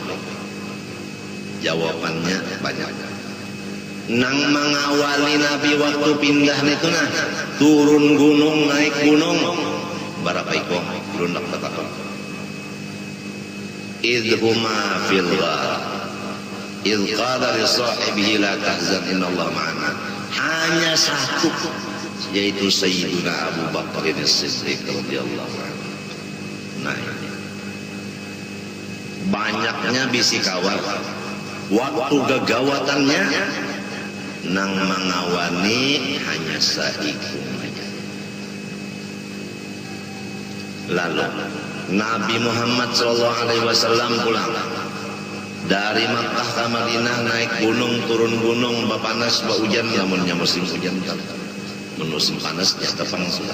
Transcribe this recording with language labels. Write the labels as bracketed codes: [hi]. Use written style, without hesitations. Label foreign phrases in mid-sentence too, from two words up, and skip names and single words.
[bjn] Jawabannya banyak. Nang mengawali Nabi waktu pindah itu nah, turun gunung, naik gunung, berapa ekor? Lundak berapa? [ar] إذ هما في الغار. إذ قال لصاحبه لا تحزن إن الله معنا. [bjn] Hanya satu, yaitu Sayyidina Abu Bakar As-Siddiq [ar] رضي الله عنه. [bjn] Nah, banyaknya bisi kawal, waktu kegawatannya nang mengawani hanya saikum aja. Lalu Nabi Muhammad SAW pulang dari Makkah ke Madinah, naik gunung, turun gunung, panas, hujan, namunnya musim hujan, musim panas, ya tepang sudah.